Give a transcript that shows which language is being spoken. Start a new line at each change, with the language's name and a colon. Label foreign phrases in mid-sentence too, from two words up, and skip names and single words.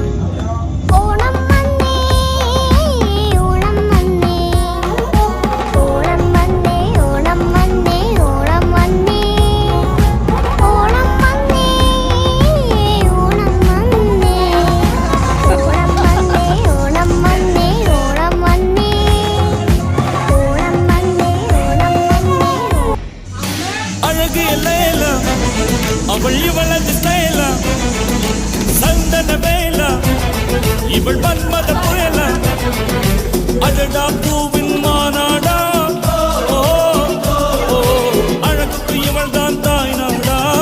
Malayalam: ഓണം വന്നേ, ഓണം വന്നേ, ഓണം വന്നേ, ഓണം വന്നേ, ഓണം വന്നേ. ഓണം വന്നേ, ഓണം വന്നേ, ഓണം വന്നേ, ഓണം വന്നേ, ഓണം വന്നേ. ഓണം വന്നേ, ഓണം വന്നേ.
Tamil: அழகிய லேலா அவள் இவளது ஸ்டைலா, சந்தன வேலா இவள் மன்மத புயலா, அடடா பூவின் மாநாடா. ஓ, ஓ, அழகுக்கு இவள் தான் தாய் நாடா.